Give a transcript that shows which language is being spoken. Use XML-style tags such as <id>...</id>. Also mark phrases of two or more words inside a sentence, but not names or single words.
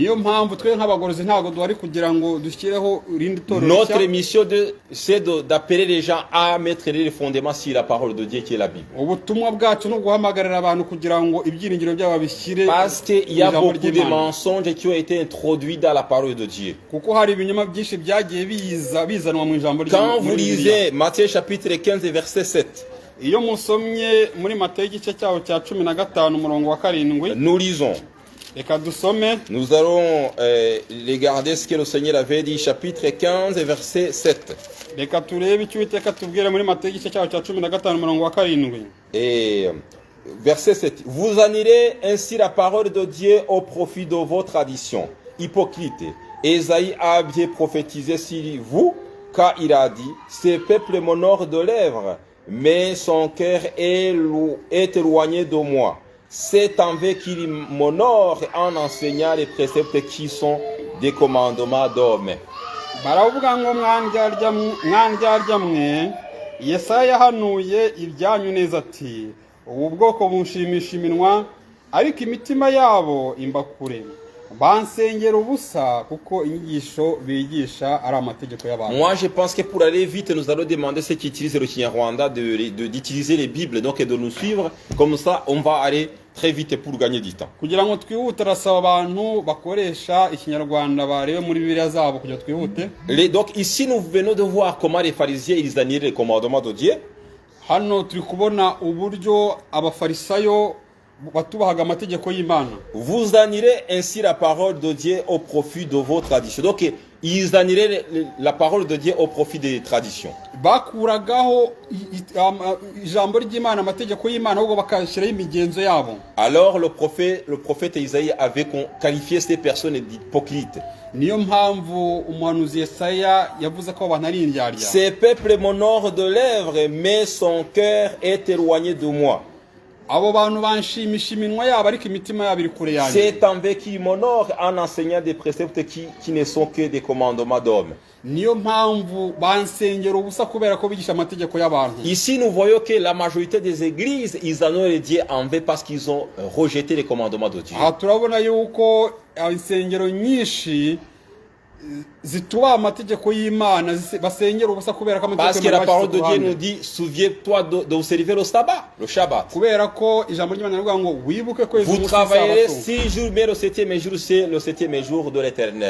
<fr>Notre mission c'est d'appeler les gens à mettre les fondements sur la parole de Dieu qui est la Bible. Parce qu'il y a beaucoup de mensonges qui ont été introduits dans la parole de Dieu. Quand vous lisez Matthieu chapitre 15 verset 7,</fr> <rw>iyo musomye muri Matayo igice cyaho cya 15 umurongo wa 7,</rw> <fr>nous lisons.</fr> <rw>reka dusome.</rw> <fr>Nous allons regarder ce que le Seigneur avait dit, chapitre 15, verset 7.</fr> <rw>reka turebe icyo Uwiteka tubwira muri Matayo igice cyaho cya 15 umurongo wa 7.</rw> <fr>Et verset 7. Vous annulez ainsi la parole de Dieu au profit de vos traditions. Hypocrite. Ésaïe a bien prophétisé sur vous, car il a dit, ce peuple m'honore de lèvres, mais son cœur est éloigné de moi. C'est en vain qu'il m'honore en enseignant les préceptes qui sont des commandements d'hommes.</fr> <rw>baravuga ngo mwandyarya mwe, Yesaya yahanuye ibyanyu neza ati, ubu bwoko bunshimisha iminwa, ariko imitima yabo imba kure. Bansengera ubusa kuko inyigisho bigisha ari amategeko y'abantu.</rw> <fr>Moi je pense que pour aller vite nous allons demander ceux qui utilisent le Kinyarwanda d'utiliser les Bibles donc et de nous suivre, comme ça on va aller très vite pour gagner du temps.</fr> <rw>Kugira ngo twihute rasaba abantu bakoresha ikinyarwanda barebe muri Bibiliya zabo kugira twihute.</rw> <fr>Donc ici nous venons de voir comment les pharisiens ils annulent les commandements de Dieu.</fr> <rw>Hano turi kubona uburyo abafarisayo batubahaga amategeko y'Imana.</rw> <fr>Vous annulez ainsi la parole de Dieu au profit de vos traditions. Donc ils annulaient la parole de Dieu au profit des traditions.</fr> <rw>Bakuragaho ijambo ry'Imana, amategeko y'Imana, ahubwo bakashiraho imigenzo yabo.</rw> <fr>Alors le prophète Isaïe avait qualifié ces personnes d'hypocrites.</fr> <rw>Niyo mpamvu umuhanuzi Yesaya yavuze ko abantu ari indyarya.</rw> <fr>Ces peuples m'honorent de lèvres, mais son cœur est éloigné de moi.</fr> <rw>Abo bantu banshimisha iminwa yabo ariko imitima yabo iri kure yanjye.</rw> <fr>C'est en vain qu'ils m'honorent en enseignant des préceptes qui ne sont que des commandements d'hommes.</fr> <rw>Niyo mpamvu bansengera ubusa kubera ko bigisha amategeko y'abantu.</rw> <fr>Ici nous voyons que la majorité des églises ils honorent Dieu en vain parce qu'ils ont rejeté les commandements de Dieu.</fr> <rw>Aha turabona yuko insengero nyinshi zituba amategeko y'Imana basengera ubusa kubera ko amategeko.</rw> <fr>Parce que la parole de Dieu nous dit souviens-toi de observer le sabbat, le Shabbat.</fr> <rw>Kubera ko ijambo ry'Imana rivuga ngo wibuke ko</rw> <fr>vous travaillerez 6 jours mais le 7e jour c'est le 7e jour de l'Éternel.</fr>